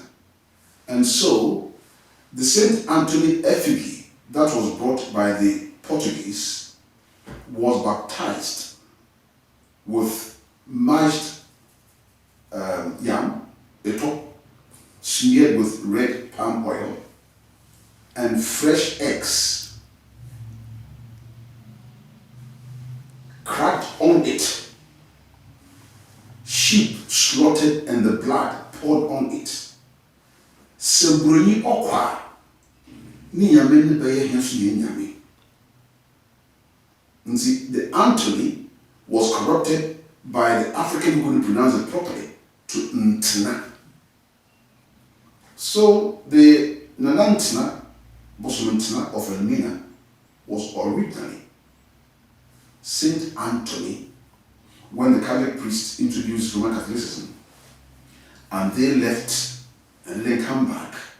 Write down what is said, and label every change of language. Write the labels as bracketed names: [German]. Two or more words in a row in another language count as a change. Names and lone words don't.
[English] And so, the Saint Anthony effigy that was brought by the Portuguese was baptized with mashed yam, a top smeared with red palm oil, and fresh eggs cracked on it, sheep slaughtered and the blood poured on it. [Akan] Sebroni okwa ni nyame ne beye henso ye nyame. [English] The Anthony was corrupted by the African who couldn't pronounce it properly to Ntina. So the Nanantina, Bosomentina of Elmina, was originally Saint Anthony when the Catholic priests introduced Roman Catholicism and they left and then come back.